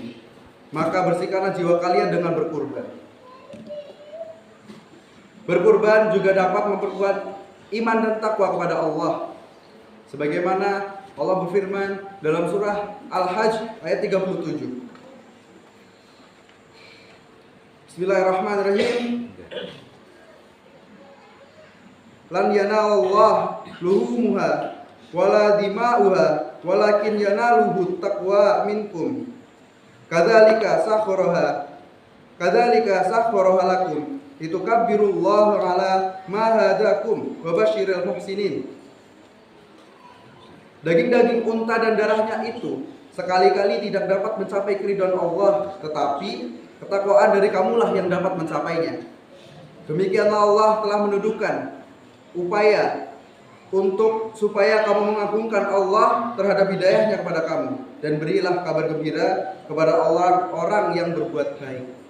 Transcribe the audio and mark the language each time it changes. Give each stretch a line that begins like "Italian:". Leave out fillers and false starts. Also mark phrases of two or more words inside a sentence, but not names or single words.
Indonesian: Maka bersihkanlah jiwa kalian dengan berkurban. Berkurban juga dapat memperkuat iman dan takwa kepada Allah. Sebagaimana Allah berfirman dalam surah Al-Hajj ayat 37. Bismillahirrahmanirrahim.
Arabic: لن ينال الله لحومها ولا دماؤها ولكن يناله التقوى منكم. كذلك سخرها لكم لتكبروا الله على ما هداكم وبشر المحسنين.
Indonesian: Daging-daging unta dan darahnya itu sekali-kali tidak dapat mencapai keridhaan Allah, tetapi ketakwaan dari kamulah yang dapat mencapainya. Demikianlah Allah telah mendudukan upaya supaya kamu mengagungkan Allah terhadap hidayahnya kepada kamu, dan berilah kabar gembira kepada orang yang berbuat baik.